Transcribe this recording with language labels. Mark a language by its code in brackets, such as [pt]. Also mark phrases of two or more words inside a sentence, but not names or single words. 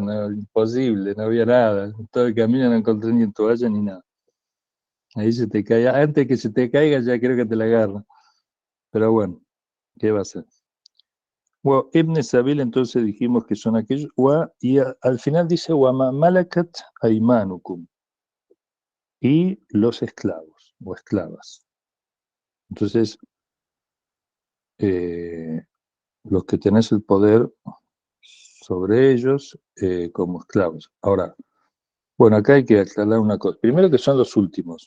[es] No, imposible, no había nada. Todo el camino no encontré ni toalla ni nada. Ahí se te cae, antes que se te caiga, ya creo que te la agarro. Pero bueno, ¿qué va a ser? Bueno, [ar] ابن السبيل, [es] entonces dijimos que son aquellos, y al final dice, [ar] وما ملكت أيمانكم, [es] y los esclavos o esclavas. Entonces, los que tenés el poder sobre ellos como esclavos. Ahora, bueno, acá hay que aclarar una cosa. Primero que son los últimos.